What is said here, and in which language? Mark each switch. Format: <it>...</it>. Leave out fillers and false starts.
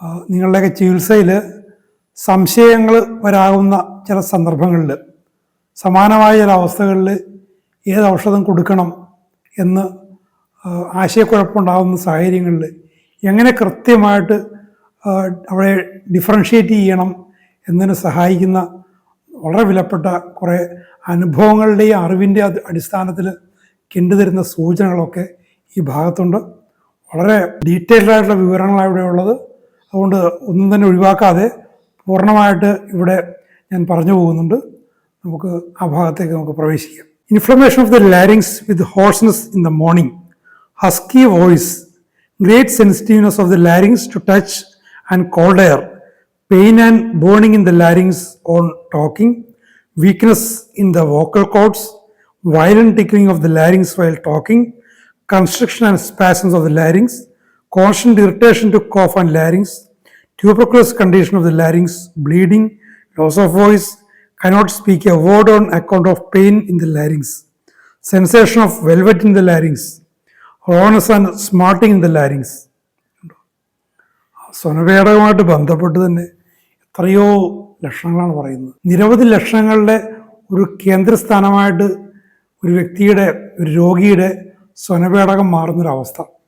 <ml>നിങ്ങളുടെയൊക്കെ ചികിത്സയിൽ സംശയങ്ങൾ വരാവുന്ന ചില സന്ദർഭങ്ങളിൽ, സമാനമായ ചില അവസ്ഥകളിൽ ഏത് ഔഷധം കൊടുക്കണം എന്ന് ആശയക്കുഴപ്പമുണ്ടാകുന്ന സാഹചര്യങ്ങളിൽ എങ്ങനെ കൃത്യമായിട്ട് അവിടെ ഡിഫറൻഷ്യേറ്റ് ചെയ്യണം എന്നതിന് സഹായിക്കുന്ന വളരെ വിലപ്പെട്ട കുറേ അനുഭവങ്ങളുടെയും അറിവിൻ്റെ അടിസ്ഥാനത്തിൽ കണ്ടുതരുന്ന സൂചനകളൊക്കെ ഈ ഭാഗത്തുണ്ട്. വളരെ ഡീറ്റെയിൽഡ് ആയിട്ടുള്ള വിവരങ്ങളാണ് ഇവിടെ ഉള്ളത്. അതുകൊണ്ട് ഒന്നും തന്നെ ഒഴിവാക്കാതെ പൂർണ്ണമായിട്ട് ഇവിടെ ഞാൻ പറഞ്ഞു പോകുന്നുണ്ട്. നമുക്ക് ആ ഭാഗത്തേക്ക് നമുക്ക് പ്രവേശിക്കാം.</ml> <en>Inflammation of the larynx with hoarseness in the morning, husky voice, great sensitiveness of the larynx to touch and cold air, pain and burning in the larynx on talking, weakness in the vocal cords, violent tickling of the larynx while talking, constriction and spasms of the larynx, constant irritation to cough and larynx, tuberculous condition of the larynx, bleeding, loss of voice, cannot speak a word on account of pain in the larynx, sensation of velvet in the larynx, rawness and smarting in the larynx.</en> <ml>സ്വനപേടകമായിട്ട് ബന്ധപ്പെട്ട് തന്നെ എത്രയോ ലക്ഷണങ്ങളാണ് പറയുന്നത്. നിരവധി ലക്ഷണങ്ങളുടെ ഒരു കേന്ദ്രസ്ഥാനമായിട്ട് ഒരു വ്യക്തിയുടെ, ഒരു രോഗിയുടെ സ്വനപേടകം മാറുന്നൊരവസ്ഥ.</ml>